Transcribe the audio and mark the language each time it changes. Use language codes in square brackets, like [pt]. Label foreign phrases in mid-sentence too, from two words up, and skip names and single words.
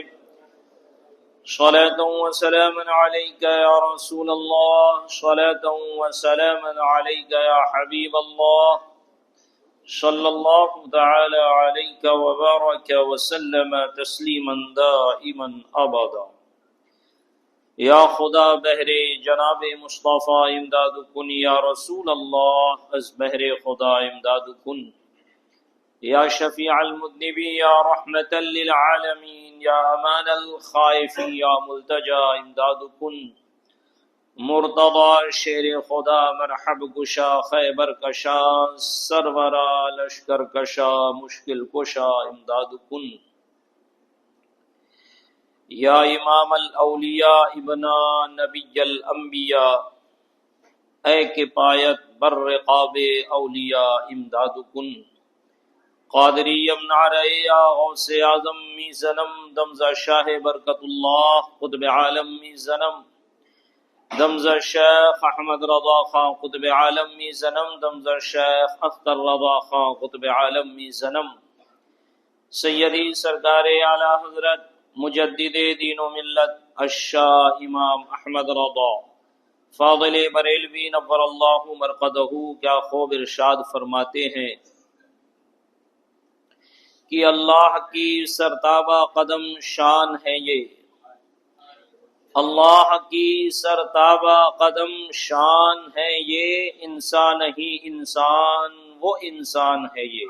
[ar] صلاة وسلاما عليك يا رسول الله، صلاة وسلاما عليك يا حبيب الله، صلى الله تعالى عليك وبارك وسلم تسليما دائما أبدا. [fa] یا خدا بہر جناب مصطفیٰ امداد کن، [ar] یا رسول اللہ [fa] از بہر خدا امداد کن، [ar] یا شفیع المذنبین، یا رحمت للعالمین، یا امان الخائفین، [fa] یا ملتجا امداد کن. مرتضی شیر خدا مرحب کشا، خیبر کشا، سرورا لشکر کشا، مشکل کشا امداد کن. یا امام الاولیاء ابن نبی الانبیاء، اے کفایت بر رقاب اولیاء امداد کن. قادری یمنع رہے یا غوث اعظم می زنم، دمزہ شاہ برکت اللہ قطب عالم می زنم، دمزہ شیخ احمد رضا خان قطب عالم می زنم، دمزہ شیخ اختر رضا خان قطب عالم می زنم. [ur] سیدی سرکار اعلی حضرت مجدد دین و ملت الشاہ امام احمد رضا فاضل بریلوی [ar] نور اللہ مرقدہ [ur] کیا خوب ارشاد فرماتے ہیں کہ اللہ کی سرتابہ قدم شان ہے یہ، اللہ کی سرتابہ قدم شان ہے یہ، انسان ہی انسان وہ انسان ہے یہ.